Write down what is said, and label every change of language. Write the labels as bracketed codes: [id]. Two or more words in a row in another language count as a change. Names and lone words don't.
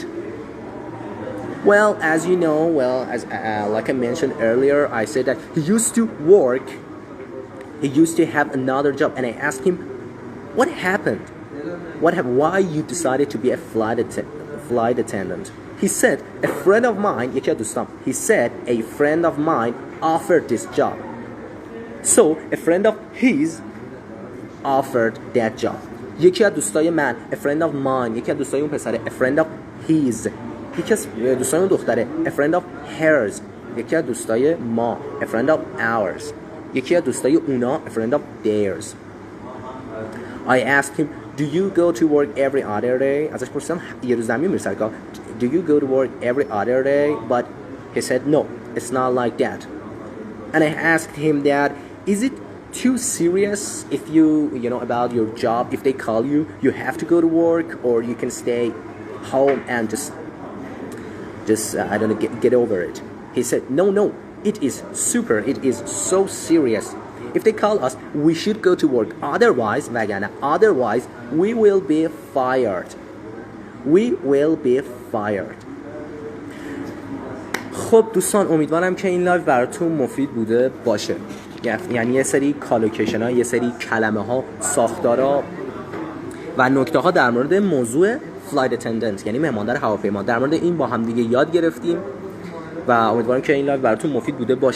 [en] Well, as you know, like I mentioned earlier, I said that he used to have another job, and I asked him, what happened? Why you decided to be a flight attendant? He said, a friend of mine offered this job. So, a friend of his offered that job. [fa] یکی از دوستای من, [en] a friend of mine, [fa] یکی از دوستای اون پسره, [en] a friend of his, [fa] یکی از دوستای اون دختره, [en] a friend of hers, [fa] یکی از دوستای ما, [en] a friend of ours, [fa] یکی از دوستای اونا, [en] a friend of theirs. I asked him, Do you go to work every other day? [fa] ازش پرسیدم یه روز زمین میری سر کار. [en] Do you go to work every other day? But he said no, it's not like that. And I asked him that, is it too serious if you know about your job, if they call you, you have to go to work, or you can stay home and just I don't know, get over it. He said, no, it is super, it is so serious. If they call us, we should go to work. Otherwise, we will be fired. We will be fired. [fa] خب دوستان امیدوارم که این لایو براتون مفید بوده باشه. یعنی یه سری کالوکیشن ها، یه سری کلمه ها، ساختارها و نکته ها در مورد موضوع [en] flight attendant [fa] یعنی مهماندار هواپیما در مورد این با هم دیگه یاد گرفتیم و امیدوارم که این لایو براتون مفید بوده باشه.